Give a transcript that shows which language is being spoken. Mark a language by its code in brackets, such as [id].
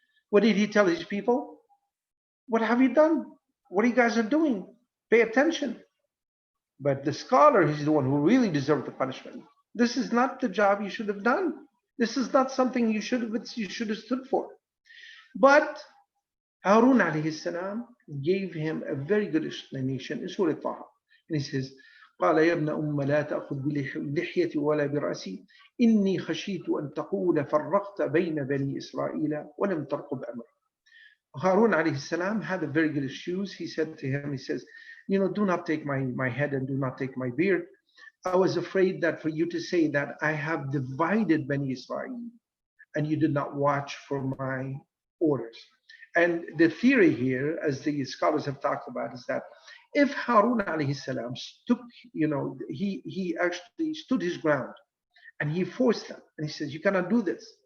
[en] What did he tell his people? What have you done? What you guys are doing? Pay attention. But the scholar is the one who really deserved the punishment. This is not the job you should have done. This is not something you should have stood for. But Harun alayhi salam gave him a very good explanation in Surah Taha. And he says, [ar] قال يا ابن أم لا تأخذ بلحيتي ولا برأسي إني خشيت أن تقول فرقت بين بني إسرائيل ولم ترقب أمري. [en] Harun alayhi salam had a very good excuse. He said to him, he says, do not take my head and do not take my beard. I was afraid that for you to say that I have divided Bani Israel and you did not watch for my orders. And the theory here, as the scholars have talked about, is that if Harun alayhi salam he actually stood his ground and he forced them and he says, you cannot do this.